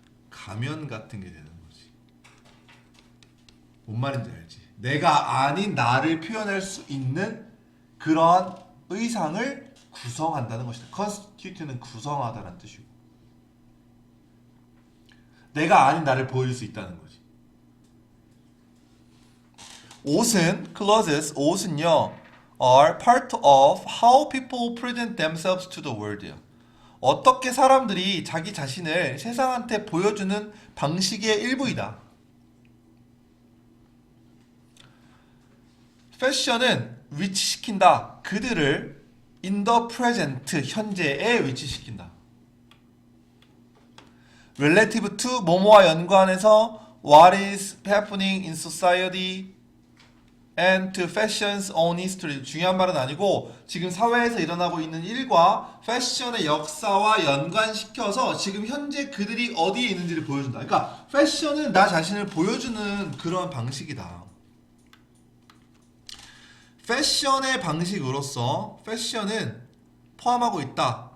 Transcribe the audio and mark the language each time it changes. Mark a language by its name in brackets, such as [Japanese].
[Korean] 가면 같은 게 되는 거지. 뭔 말인지 알지? 내가 아닌 나를 표현할 수 있는 그런 의상을 구성한다는 것이다. constitute는 구성하다라는 뜻이고, 내가 아닌 나를 보여줄 수 있다는 거지. 옷은 [English] clothes, [Korean] 옷은요 [English] are part of how people present themselves to the world야. [Korean] 어떻게 사람들이 자기 자신을 세상한테 보여주는 방식의 일부이다. 패션은 위치시킨다. 그들을 [English] in the present, [Korean] 현재에 위치시킨다. [English] relative to, [Korean] 뭐뭐와 연관해서 [English] what is happening in society and to fashion's own history. [Korean] 중요한 말은 아니고 지금 사회에서 일어나고 있는 일과 패션의 역사와 연관시켜서 지금 현재 그들이 어디에 있는지를 보여준다. 그러니까 패션은 나 자신을 보여주는 그런 방식이다. 패션의 방식으로서 패션은 포함하고 있다.